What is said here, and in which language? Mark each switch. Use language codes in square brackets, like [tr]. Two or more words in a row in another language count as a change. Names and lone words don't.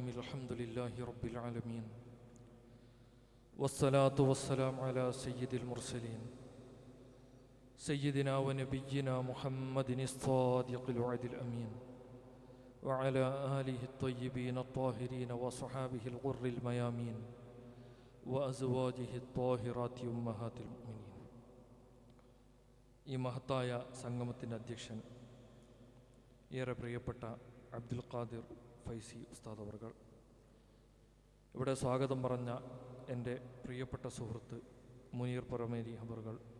[ar] الحمد لله رب العالمين، والصلاة والسلام على سيد المرسلين سيدنا ونبينا محمد الصادق الوعد الأمين، وعلى آله الطيبين الطاهرين وصحابه الغر الميامين وأزواجه الطاهرات أمهات المؤمنين. [ml] ഈ മഹത്തായ സംഗമത്തിൻ്റെ അധ്യക്ഷൻ ഏറെ പ്രിയപ്പെട്ട അബ്ദുൽ ഖാദിർ ഫൈസി ഉസ്താദ് അവർകൾ, ഇവിടെ സ്വാഗതം പറഞ്ഞ എൻ്റെ പ്രിയപ്പെട്ട സുഹൃത്ത് മുനീർ പുറമേരി അവർകൾ,